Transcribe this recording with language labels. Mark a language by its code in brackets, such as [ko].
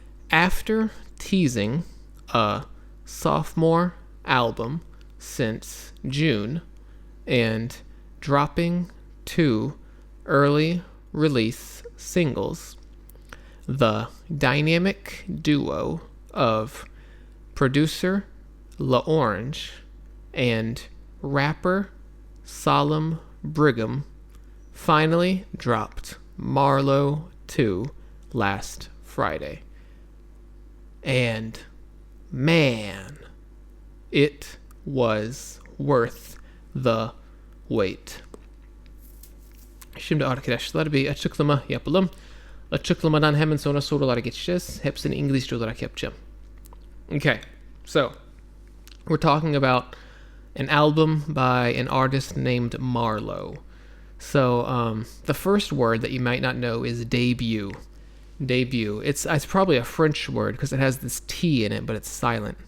[en] After teasing a sophomore album since June and dropping 2 early release singles, the dynamic duo of producer LaOrange and rapper Solemn Brigham finally dropped Marlowe 2 last Friday. And man, it was worth the wait. [tr] Şimdi arkadaşlar bir açıklama yapalım. Açıklamadan hemen sonra sorulara geçeceğiz. Hepsini İngilizce olarak yapacağım. [en] Okay, so we're talking about an album by an artist named Marlowe. So the first word that you might not know is debut. Debut. It's probably a French word because it has this T in it, but it's silent.